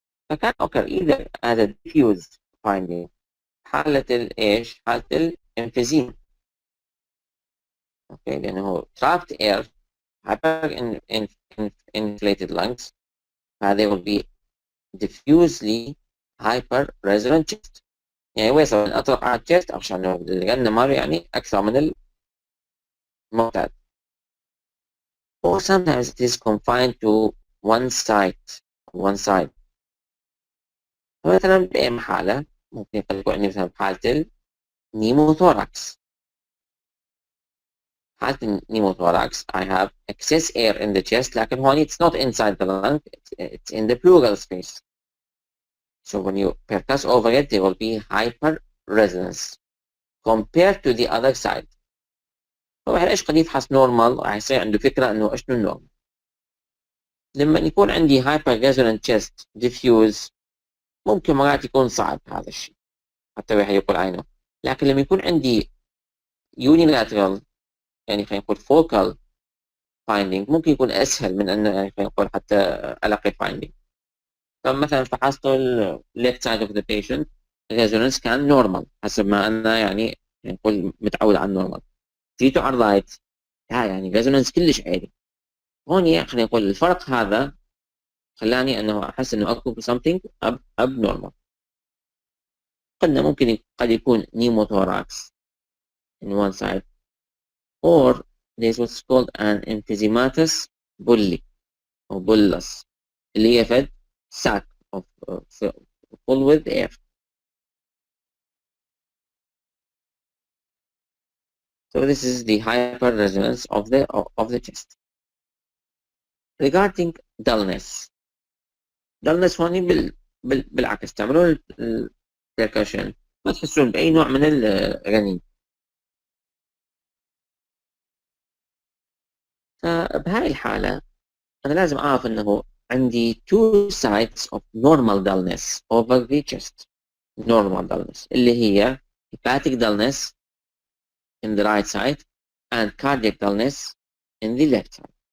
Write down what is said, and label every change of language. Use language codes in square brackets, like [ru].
[en] فكان occur either as a diffuse finding [ar] حالة الإيش؟ حالة الإنفيزيما. أوكي لأنه [en] trapped air hyper inflated lungs هذا will be diffusely hyper resonant chest. [ar] يعني ويصل أطلق على الchest عشان لأن مر يعني أكثر من المعتاد. [en] Or sometimes it is confined to one side. [ar] فمثلا بأي حالة ممكن قد يكون عندي مثلا حالة النيموثوراكس. حالة النيموثوراكس [en] I have excess air in the chest [ar] لكن هون [en] it's not inside the lung, it's in the pleural space. So when you percuss over it there will be hyper resonance compared to the other side. [ar] فواحد ايش قد يفحص نورمال راح يصير عنده فكرة انه ايش النورمال. لما يكون عندي [en] hyper resonant chest diffuse [ar] ممكن مرات يكون صعب هذا الشيء حتى واحد يقول عينه، لكن لما يكون عندي unilateral يعني خلينا نقول [en] focal finding [ar] ممكن يكون اسهل من انه يعني خلينا نقول حتى الاقي finding. فمثلا فحصت ال [en] left side of the patient resonance [ar] كان normal حسب ما انا يعني نقول متعود على النورمال. جيتوا على الرايت يعني resonance كلش عالي. هون خلينا نقول الفرق هذا خلاني انه احس انه اكو [en] something abnormal. [ar] قلنا ممكن قد يكون [en] pneumothorax in one side or there's what's called an emphysematous bulli or bullous [ar] اللي هي فد [en] sac of full with air. So this is the hyper resonance of the chest. Regarding dullness [ar] هون بالعكس تعملون البركشن ما تحسون بأي نوع من الرنين. فبهاي الحالة أنا لازم أعرف أنه عندي [en] two sides of normal dullness over the chest. normal dullness [ar] اللي هي [en] hepatic dullness in the right side and cardiac dullness in the left side.